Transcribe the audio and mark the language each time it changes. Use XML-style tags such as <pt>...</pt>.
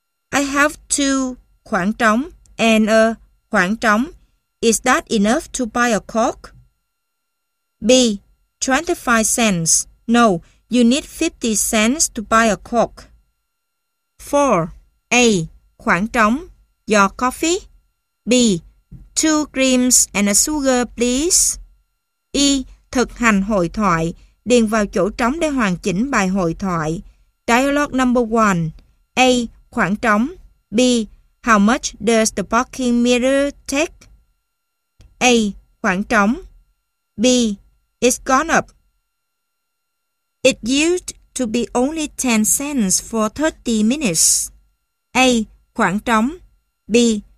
<en>I have two</en> <vi>khoảng trống</vi> <en>and a khoảng trống. Is that enough to buy a Coke? B. 25 cents. No, you need 50 cents to buy a Coke. 4. A.</en> <vi>Khoảng trống.</vi> <en>Your coffee? B. Two creams and a sugar, please.</en> <vi>E. Thực hành hội thoại. Điền vào chỗ trống để hoàn chỉnh bài hội thoại.</vi> <en>Dialogue number 1. A.</en> <vi>Khoảng trống.</vi> <en>B. How much does the parking meter take? A.</en> <vi>Khoảng trống.</vi> <en>B. It's gone up. It used to be only 10 cents for 30 minutes. A.</en> <vi>Khoảng trống.</vi> <en>B.</en>